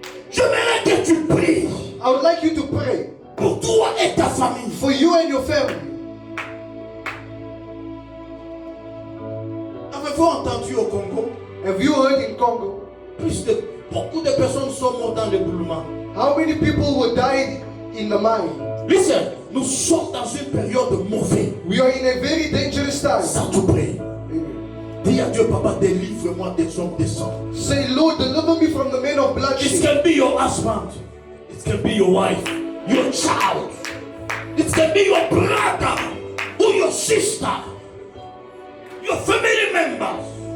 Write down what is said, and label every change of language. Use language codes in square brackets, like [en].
[fr] J'aimerais que tu pries [en] I would like you to pray [fr] pour toi et ta famille. [en] for you and your family. [fr] Avez-vous entendu au Congo? [en] Have you heard in Congo [fr] Beaucoup de personnes sont mortes dans l'éboulement. [en] how many people were died in the mine? [fr] Listen, nous sommes dans une période mauvaise. [en] We are in a very dangerous time. [fr] Ça te prie. [en] Amen. [fr] Dis à Dieu, Papa, délivre-moi des hommes de sang. [en] Say, Lord, deliver me from the men of It bloodshed. can be your husband. It can be your wife, your child. It can be your brother or your sister, your family members.